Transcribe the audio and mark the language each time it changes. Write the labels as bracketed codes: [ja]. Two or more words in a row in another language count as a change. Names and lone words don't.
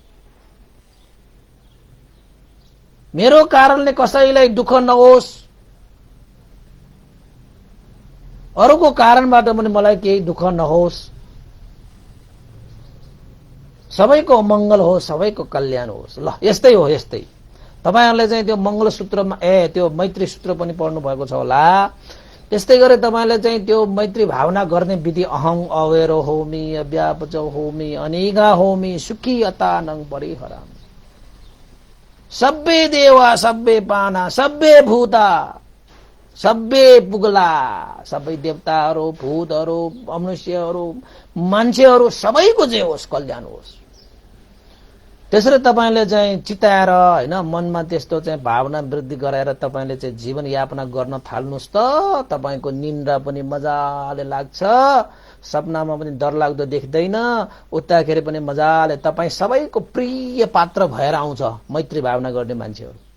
[ne] मेरो कारणले कसैलाई दुःख नहोस्, अरूको कारणबाट पनि मलाई केही दुःख नहोस्, सबैको मङ्गल होस्, सबैको कल्याण होस्। ल यस्तै हो, यस्तै तपाईहरुले चाहिँ त्यो मङ्गल सूत्रमा त्यो मैत्री सूत्र पनि पढ्नु भएको छ होला। त्यस्तै गरे तपाईले चाहिँ त्यो मैत्री भावना गर्ने विधि [pi] अहं अवेरो होमि अव्यापच होमि अनिगा होमि सुखी अतानं परिहरामि सब्बे देवा सब्बे पाना सब्बे भूता सब्बे पुगला, [ne] सबै देवताहरू भूतहरू मनुष्यहरू मान्छेहरू सबैको जे होस् कल्याण होस्। त्यसरी तपाईले चाहिँ चिताएर हैन मनमा त्यस्तो चाहिँ भावना वृद्धि गराएर तपाईले चाहिँ जीवन यापना गर्न थाल्नुस् त तपाईको निन्द्रा पनि मजाले लाग्छ, सपनामा पनि डरलाग्दो देख्दैन, उताखेरि पनि मजाले तपाई सबैको प्रिय पात्र भएर आउँछ मैत्री भावना गर्ने मान्छेहरू।